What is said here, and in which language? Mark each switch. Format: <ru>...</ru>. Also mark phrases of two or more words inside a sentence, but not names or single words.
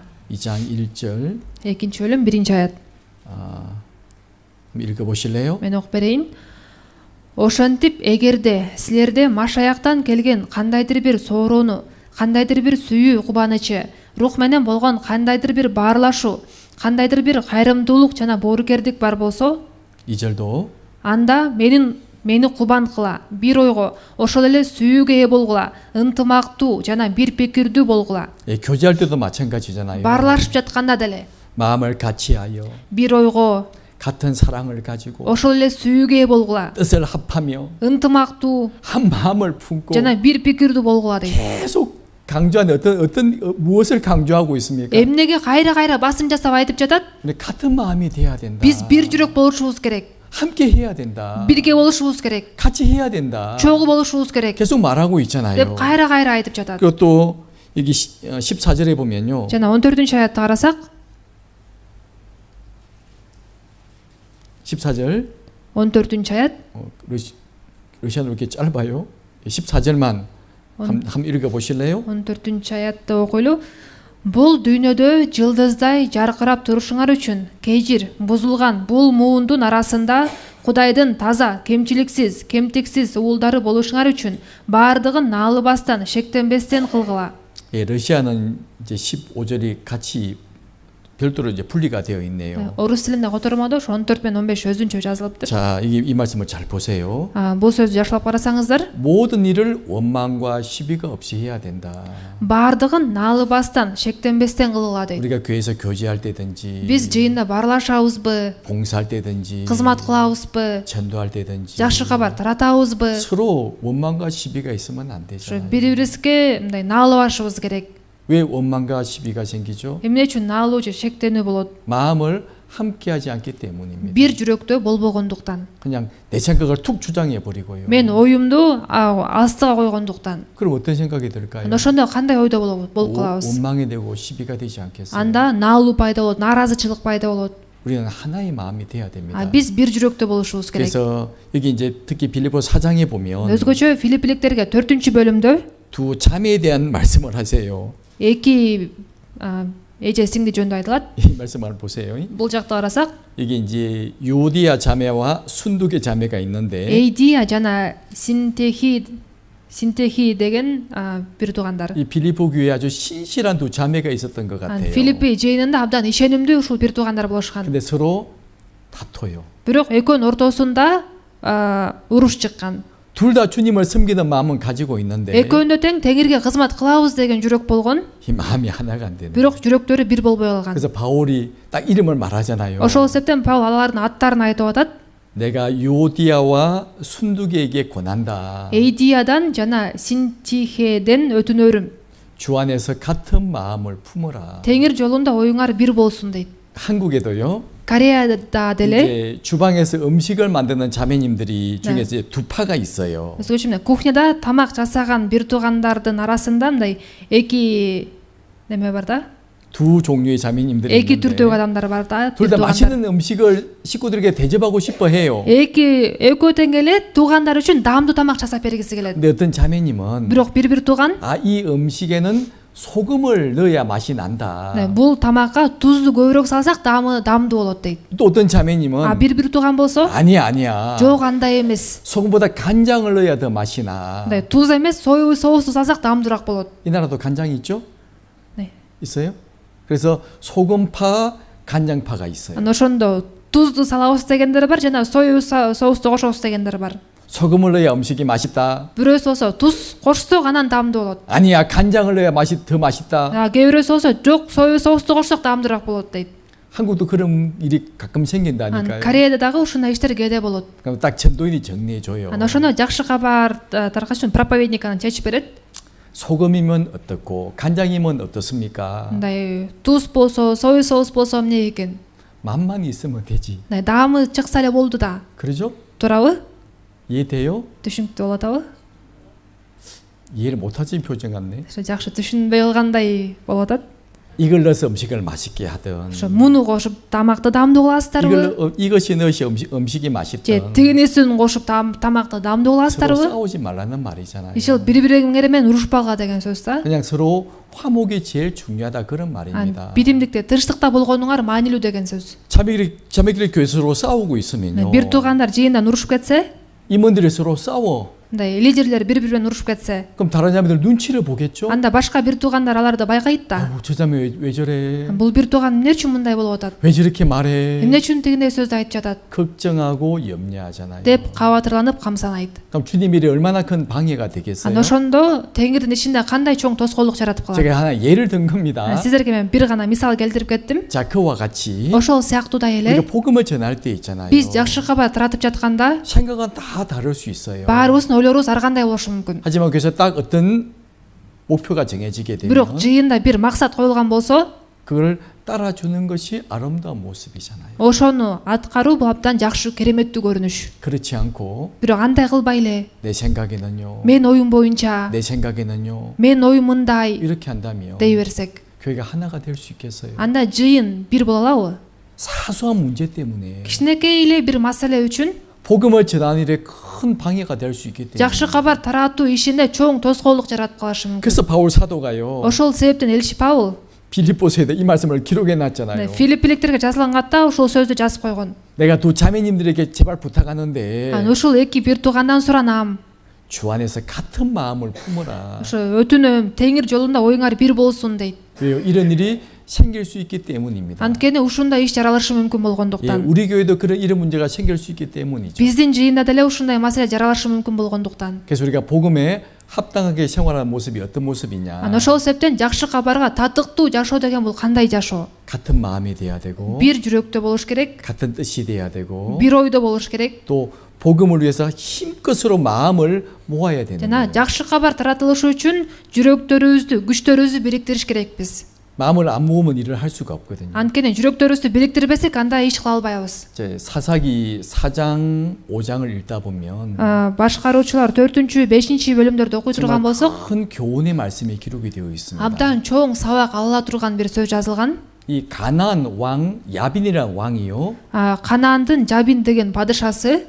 <ko>2장 1절.</ko> <ky>экинчи бөлүм биринчи аят.</ky> <ko>읽어 보실래요?</ko> <ky>мен окуп берейин. Ошентип эгерде силерде машаяктан келген кандайдыр бир сороону, кандайдыр бир сүйүү кубанычы, рух менен болгон кандайдыр бир баарлашуу, кандайдыр бир кайрымдуулук жана боорукердик бар болсо,</ky> <ko>2절도</ko> <ky>анда мени кубан кыла, бир ойго, ошол эле сүйүүгө ээ болгула, ынтымактуу жана бир пикирдүү болгула.</ky> <ko>교제할 때도 마찬가지잖아요.</ko> <ky>Баарлашып жатканда деле</ky> <ko>마음을 같이하여</ko> <ky>бир ойго,</ky> <ko>같은 사랑을 가지고</ko> <ky>ошол эле сүйүүгө ээ болгула,</ky> <ko>뜻을 합하며</ko> <ky>ынтымактуу</ky> <ko>한 마음을 품고</ko> <ky>жана бир пикирдүү болгула дейт.</ky> <ko>계속 강조하는 무엇을 강조하고 있습니까?</ko> <ky>эмнеге кайра басым жасап айтып жатат?</ky> <ko>같은 마음이 돼야 된다.</ko> <ky>биз бир жүрөк болушубуз керек.</ky> <ko>함께 해야 된다.</ko> <ky>бирге болушубуз керек.</ky> <ko>같이 해야 된다.</ko> <ky>чогуу болушубуз керек.</ky> <ko>계속 말하고 있잖아요.</ko> <ky>деп кайра айтып жатат.</ky> <ko>그리고 또 여기 14절에 보면요.</ko> <ky>жана 14-чү аятты карасак,</ky> <ko>14절</ko> <ky>14-чү аят.</ky> <ko>러시아는 이렇게 짧아요. 14절만 한번 읽어 보실래요?</ko> <ky>14-чү аятты окуйлу. Бул дүйнөдө жылдыздай жаркырап турушуңар үчүн кежир бузулган бул муундун арасында Кудайдын таза, кемчиликсиз, кемтиксиз уулдары болушуңар үчүн баардыгын наалыбастан, шектенбестен кылгыла.</ky> <ko>예, 러시아는 이제 15절이 같이 별도로 이제 분리가 되어 있네요.</ko> <ky>Орус тилинде котормодо 14 менен 15 өзүнчө жазылыптыр.</ky> <ko>자, 이 말씀을 잘 보세요.</ko> <ky>Бул сөздү жакшылап карасаңыздар,</ky> <ko>모든 일을 원망과 시비가 없이 해야 된다.</ko> <ky>баардыгын наалыбастан, шектенбестен кылгыла дейт.</ky> <ko>우리가 교회에서 교제할 때든지,</ko> <ky>биз жыйында баарлашабызбы,</ky> <ko>봉사할 때든지,</ko> <ky>кызмат кылабызбы,</ky> <ko>전도할 때든지,</ko> <ky>жакшы кабар таратабызбы,</ky> <ko>서로 원망과 시비가 있으면 안 되잖아요.</ko> <ky>бири-бирибизге мындай наалыбашыбыз керек.</ky> <ko>왜 원망과 시비가 생기죠?</ko> <ky>эмне үчүн наалуу же шектенүү болот?</ky> <ko>마음을 함께하지 않기 때문입니다.</ko> <ky>бир жүрөктө болбогондуктан.</ky> <ko>그냥 내 생각을 툭 주장해 버리고요.</ko> <ky>мен оюмду астыга койгондуктан.</ky> <ko>그럼 어떤 생각이 들까요?</ko> <ky>ошондо кандай ойдо болуп калабыз?</ky> <ko>원망이 되고 시비가 되지 않겠어요?</ko> <ky>анда наалуу пайда болот, нааразычылык пайда болот.</ky> <ko>우리는 하나의 마음이 돼야 됩니다.</ko> <ky>биз бир жүрөктө болушубуз керек.</ky> <ko>그래서 여기 이제 특히 빌립보 4장에 보면</ko> <ky>өзгөчө Филиппиликтерге 4-чү бөлүмдө</ky> <ko>두 자매에 대한 말씀을 하세요.</ko> <ky>эки эже сиңди жөнүндө айтылат.</ky> <ko>이 말씀을 보세요.</ko> <ky>бул жакта карасак,</ky> <ko>이게 이제 유디아 자매와 순두계 자매가 있는데</ko> <ky>에이디아 жана Синтехи 신테히 деген бир туугандар.</ky> <ko>이 빌립보 교회에 아주 신실한 두 자매가 있었던 것 같아요.</ko> <ky>Филиппи жыйынында абдан ишенимдүү ушул бир туугандар болушкан.</ky> <ko>근데 서로 다퉈요.</ko> <ky>Бирок экөөнүн ортосунда уруш чыккан.</ky> <ko>둘 다 주님을 섬기는 마음은 가지고 있는데</ko> <ky>Экөөнү тең Теңирге кызмат кылабыз деген жүрөк болгон.</ky> <ko>이 마음이 하나가 안 되는.</ko> <ky>Бирок жүрөктөрү бир болбой калган.</ky> <ko>그래서 바울이 딱 이름을 말하잖아요.</ko> <ky>Ошол себептен Паул алардын аттарын айтып атат.</ky> <ko>내가 유오디아와 순두개에게 권한다.</ko> <ky>Эйдиядан жана Синтихеден өтүнөрүм.</ky> <ko>주 안에서 같은 마음을 품어라.</ko> <ky>Теңир жолунда оюңар бир болсун дейт.</ky> <ko>한국에도요.</ko> <ky>Кореяда деле</ky> <ko>이제 주방에서 음식을 만드는 자매님들이 중에 이제 두 파가 있어요.</ko> <ky>өзгөчө кухняда тамак жасаган бир туугандардын арасында мындай эки неме бар да.</ky> <ko>두 종류의 자매님들이</ko> <ky>эки</ky> <ko>있는데</ko> <ky>түрдөгү адамдар бар да.</ky> <ko>둘 다 맛있는 음식을 식구들에게 대접하고 싶어 해요.</ko> <ky>экөө тең эле туугандар үчүн даамдуу тамак жасап бергиси келет.</ky> <ko>근데 어떤 자매님은</ko> <ky>бирок бир тууган</ky> <ko>이 음식에는 소금을 넣어야 맛이 난다.</ko> <ky>бул тамакка тузду көбүрөөк салсак даамдуу болот дейт.</ky> <ko>또 어떤 자매님은</ko> <ky>бир тууган болсо</ky> <ko>아니야.</ko> <ky>жок андай эмес.</ky> <ko>소금보다 간장을 넣어야 더 맛이 나.</ko> <ky>туз эмес союз соусту салсак даамдуураак болот.</ky> <ko>이 나라도 간장이 있죠? 네. 있어요? 그래서 소금파, 간장파가 있어요.</ko> <ky>ошондо тузду салабыз дегендер бар жана союз соусту кошобуз дегендер бар.</ky> <ko>소금을 넣어야 음식이 맛있다.</ko> <ky>бирөөсү болсо туз кошсок анан даамдуу болот.</ky> <ko>아니야, 간장을 넣어야 맛이 더 맛있다.</ko> <ky>кээ бирөөсү болсо жок союз соусту кошсок даамдуураак болот дейт.</ky> <ko>한국도 그런 일이 가끔 생긴다니까요.</ko> <ky>Кореяда дагы ушундай иштер кээде болот.</ky> <ko>그럼 딱 전도인이 정리해 줘요.</ko> <ky>ошону жакшы кабар таркатыш үчүн проповедник анан чечип берет.</ky> <ko>소금이면 어떻고 간장이면 어떻습니까?</ko> <ky>мындай туз болсо союз соус болсо эмне экен?</ky> <ko>맛만 있으면 되지.</ko> <ky>даамы чыкса эле болду да.</ky> <ko>그러죠?</ko> <ky>туурабы?</ky> <ko>이해돼요?</ko> <ky>түшүнүктүү болуп атабы?</ky> <ko>이해를 못하지 표정 같네.</ko> <ky>жакшы түшүнбөй калгандай болуп атат.</ky> <ko>이걸 넣어서 음식을 맛있게 하든</ko> <ky>муну кошуп тамакты даамдуу кыласыздарбы?</ky> <ko>이것이 넣어서 음식이</ko> <ky>же</ky> <ko>맛있든</ko> <ky>тигинисин кошуп тамакты даамдуу</ky> <ko>서로</ko> <ky>кыласыздарбы?</ky> <ko>싸우지 말라는 말이잖아요.</ko> <ky>ишил бири бириңер менен урушпагыла деген сөз да.</ky> <ko>그냥 서로 화목이 제일 중요하다 그런 말입니다.</ko> <ky>бирдимдикте тынчтыкта болгонуңар маанилүү деген сөз.</ky> <ko>자매끼리 교회 서로 싸우고 있으면요.</ko> <ky>бир туугандар жыйындан урушуп кетсе,</ky> <ko>임원들이 서로 싸워.</ko> <ky>мындай лидерлер бири бири менен урушуп кетсе,</ky> <ko>그럼 다른 자매들 눈치를 보겠죠?</ko> <ky>анда башка бир туугандар аларды байкайт да.</ky> <ko>저 자매 왜 저래?</ko> <ky>бул бир тууган эмне үчүн мындай болуп атат?</ky> <ko>왜 저렇게 말해?</ko> <ky>эмне үчүн тигиндей сөздү айтып жатат?</ky> <ko>걱정하고 염려하잖아요.</ko> <ky>деп кабатырланып камсанайт.</ky> <ko>그럼 주님 일이 얼마나 큰 방해가 되겠어요?</ko> <ky>ошондо Теңирдин ишинде кандай чоң тоскоолдук жаратып калат?</ky> <ko>제가 하나 예를 든 겁니다.</ko> <ky>сиздерге мен бир гана мисал келтирип кеттим.</ky> <ko>자, 그와 같이</ko> <ky>ошол сыяктуудай эле</ky> <ko>우리가 복음을 전할 때 있잖아요.</ko> <ky>биз жакшы кабар таратып жатканда</ky> <ko>생각은 다 다를 수 있어요.</ko> <ky>баарыбыздын ойлорубуз ар кандай болушу мүмкүн.</ky> <ko>하지만 그래서 딱 어떤 목표가 정해지게</ko> <ky>бирок</ky> <ko>되면</ko> <ky>жыйында бир максат коюлган болсо,</ky> <ko>그걸 따라주는 것이 아름다운 모습이잖아요.</ko> <ky>ошону аткаруу бул абдан жакшы кереметтүү көрүнүш.</ky> <ko>그렇지 않고</ko> <ky>бирок андай кылбай эле</ky> <ko>내 생각에는요.</ko> <ky>мен оюм боюнча,</ky> <ko>내 생각에는요.</ko> <ky>мен оюм мындай</ky> <ko>이렇게 한다면</ko> <ky>дей берсек,</ky> <ko>교회가 하나가 될 수 있겠어요?</ko> <ky>анда жыйын бир боло алабы?</ky> <ko>사소한 문제 때문에</ko> <ky>кичинекей эле бир маселе үчүн</ky> <ko>복음을 전하는 일에 큰 방해가 될 수 있기 때문에.</ko> <ky>жакшы кабар таратуу ишинде чоң тоскоолдук жаратып калышы мүмкүн.</ky> <ko>그래서 바울 사도가요.</ko> <ky>ошол себептен элчи Паул</ky> <ko>빌립보서에 이 말씀을 기록해 놨잖아요.</ko> <ky>филиппиликтерге жазылганда ошол сөздү жазып койгон.</ky> <ko>내가 두 자매님들에게 제발 부탁하는데</ko> <ky>ушул эки бир туугандан суранам.</ky> <ko>주 안에서 같은 마음을 품어라.</ko> <ky>ошо өтүнөм, Теңир жолунда оюңар бир болсун дейт.</ky> <ko>왜요? 이런 일이 생길 수 있기 때문입니다.</ko> <ky>анткени ушундай иш жаралышы мүмкүн</ky> <ko>예,</ko> <ky>болгондуктан.</ky> <ko>우리 교회도 그런 이런 문제가 생길 수 있기 때문이죠.</ko> <ky>биздин жыйында деле ушундай маселе жаралышы мүмкүн болгондуктан.</ky> <ko>그래서 우리가 복음에 합당하게 생활하는 모습이 어떤 모습이냐?</ko> <ky>ошол себептен жакшы кабарга татыктуу жашоо деген бул кандай жашоо?</ky> <ko>같은 마음이 돼야 되고,</ko> <ky>бир жүрөктө болуш керек,</ky> <ko>같은 뜻이 돼야 되고,</ko> <ky>бир ойдо болуш керек.</ky> <ko>또 복음을 위해서 힘껏으로 마음을 모아야 되는</ko> <ky>жана</ky> <ko>거예요.</ko> <ky>жакшы кабар таратылышы үчүн жүрөктөрүбүздү, күчтөрүбүздү бириктириш керекпиз.</ky> <ko>마음을 안 모으면 일을 할 수가 없거든요.</ko> <ky>анткени жүрөктөрүбүздү бириктирбесек анда иш кыла албайбыз.</ky> <ko>이제 사사기 4장 5장을 읽다 보면</ko> <ky>башкаруучулар 4-5 бөлүмдөрдү окуй турган</ky> <ko>정말</ko> <ky>болсок,</ky> <ko>큰 교훈의 말씀이 기록이 되어 있습니다.</ko> <ky>абдан чоң сабак ала турган бир сөз жазылган.</ky> <ko>이 가나안 왕 야빈이라는 왕이요.</ko> <ky>Канаандын Жабин деген падышасы</ky>